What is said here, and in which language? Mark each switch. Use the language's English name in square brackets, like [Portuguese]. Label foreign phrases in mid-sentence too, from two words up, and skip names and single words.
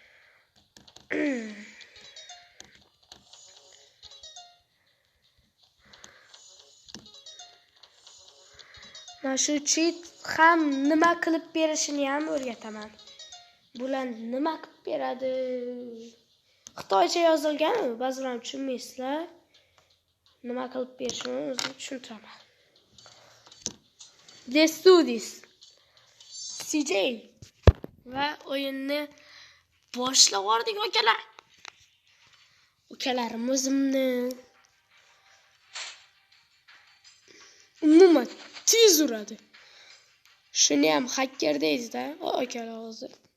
[Uzbek] Men shu cheat ham nima qilib berishini ham o'rgataman. Bular nima qilib beradi? Xitoycha yozilgan, ba'zilar tushunmaysizlar. Nima qilib berishini o'zim tushuntiraman. [English] Let's do this. [Uzbek] CJ va o'yinni boshlab yubordik akalar. Ukalarimizimni umuman tez uradi. Shuni ham hacker deydi-da, akalar hozir.